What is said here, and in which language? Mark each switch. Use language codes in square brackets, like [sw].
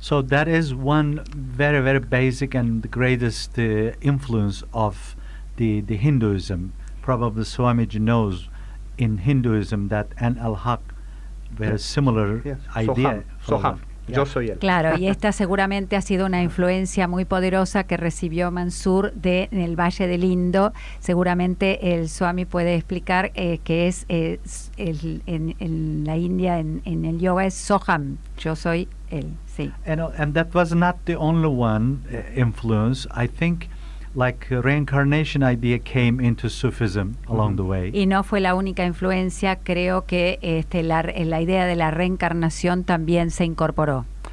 [en] So that is one very, very basic and the greatest influence of the Hinduism. Probably Swamiji knows in Hinduism that an al-Haq, very similar idea. [es] Soham. Yo soy él. Claro, y esta seguramente ha sido una influencia muy poderosa que recibió Mansur en el Valle del Indo. Seguramente el Swami puede explicar que es en la India, en el yoga es Soham, yo soy él, sí. [en] And that was not the only one influence. I think reincarnation idea came into Sufism along the way. [es] Y no fue la única influencia, creo que la idea de la reencarnación también se incorporó.